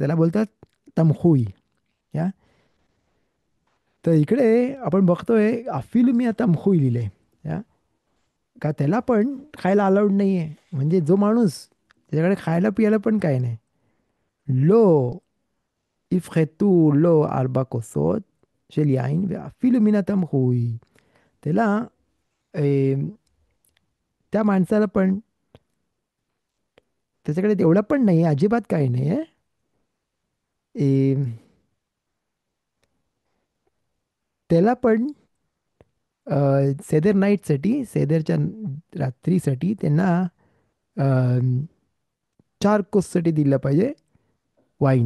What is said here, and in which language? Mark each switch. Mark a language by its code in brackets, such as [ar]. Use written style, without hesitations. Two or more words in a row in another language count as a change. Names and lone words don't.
[mr] त्याला बोलतात तमखुई. या तर इकडे आपण बघतोय अफिल मी आता तमखुई लिहिले या का त्याला पण खायला अलाउड नाही आहे. म्हणजे जो माणूस त्याच्याकडे खायला पियाला पण काय नाही, [he] לא יפחתו לו 4 כוסות של יין ואפילו מן התמחוי. [mr] त्याला ए, त्या माणसाला पण त्याच्याकडे तेवढं पण नाही, अजिबात काही नाही आहे. ए, त्याला पण सेदर नाईटसाठी, सेदरच्या रात्रीसाठी त्यांना अ, 4 कोससाठी दिलं पाहिजे वाईन.